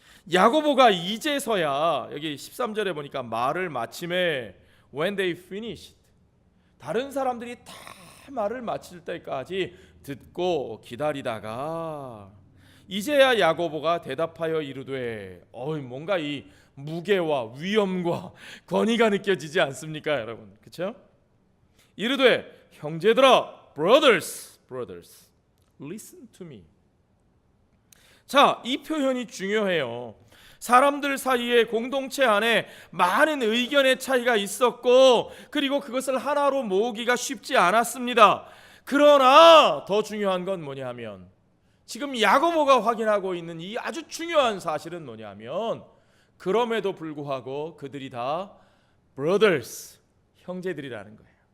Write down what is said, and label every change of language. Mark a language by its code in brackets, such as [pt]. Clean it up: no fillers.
[ko] 야고보가 이제서야 여기 13절에 보니까 말을 마침에 [en] when they finished, [ko] 다른 사람들이 다 말을 마칠 때까지 듣고 기다리다가 이제야 야고보가 대답하여 이르되, 뭔가 이 무게와 위엄과 권위가 느껴지지 않습니까, 여러분? 그렇죠? 이르되 형제들아, [en] brothers, listen to me. [ko] 자, 이 표현이 중요해요. 사람들 사이에 공동체 안에 많은 의견의 차이가 있었고, 그리고 그것을 하나로 모으기가 쉽지 않았습니다. 그러나 더 중요한 건 뭐냐면, 지금 야고보가 확인하고 있는 이 아주 중요한 사실은 뭐냐면, 그럼에도 불구하고 그들이 다 brothers, 형제들이라는 거예요.